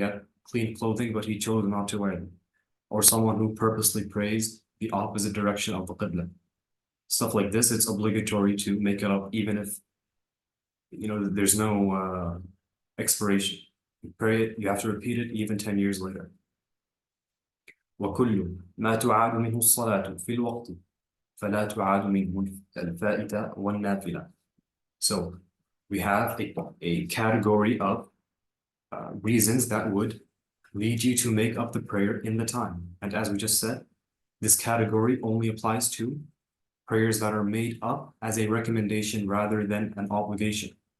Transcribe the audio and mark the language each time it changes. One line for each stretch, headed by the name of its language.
English: He had clean clothing, but he chose not to wear them. Or someone who purposely prays the opposite direction of the qibla. Stuff like this, it's obligatory to make it up, even if there's no expiration. You pray it, you have to repeat it even 10 years later.
Arabic: وكل ما تعاد منه الصلاة في الوقت فلا تعاد منه الفائتة والنافلة.
English: So we have a category of reasons that would lead you to make up the prayer in the time. And as we just said, this category only applies to prayers that are made up as a recommendation rather than an obligation.